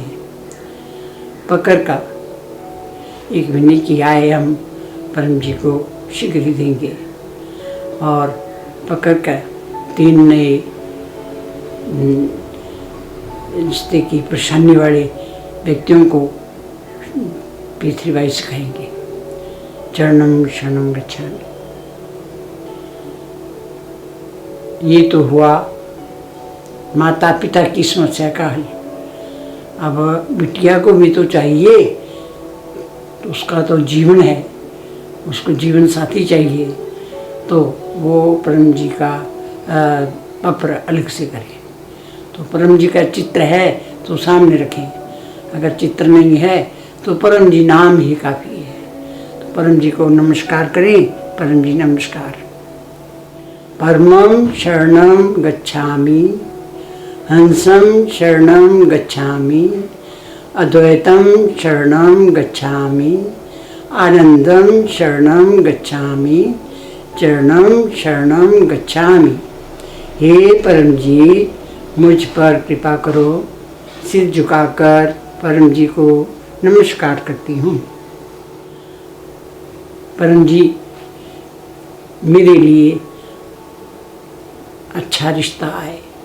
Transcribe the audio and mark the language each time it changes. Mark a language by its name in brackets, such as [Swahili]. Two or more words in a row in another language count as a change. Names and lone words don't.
[Hindi] पकड़ का 1 महीने की आय हम परम जी को शीघ्र ही देंगे। और पकड़ का 3 नए रिश्ते की परेशानी वाले व्यक्तियों को पृथ्वीबाई सिखाएंगे। [Sanskrit] चरणम शरणम गच्छामि। [Hindi] ये तो हुआ माता पिता की समस्या का हल। अब बिटिया को भी तो चाहिए, तो उसका तो जीवन है, उसको जीवन साथी चाहिए। तो वो परम जी का पत्र अलग से करें। तो परम जी का चित्र है तो सामने रखें, अगर चित्र नहीं है तो परम जी नाम ही काफ़ी है। तो परम जी को नमस्कार करें। परम जी नमस्कार। [Sanskrit] परमं शरणं गच्छामि, हंसं शरणं गच्छामि, अद्वैतं शरणं गच्छामि, आनंदं शरणं गच्छामि, चरणं शरणं गच्छामि। [Hindi] हे परम जी, मुझ पर कृपा करो। सिर झुकाकर परम जी को नमस्कार करती हूँ। परम जी, मेरे लिए अच्छा रिश्ता आए।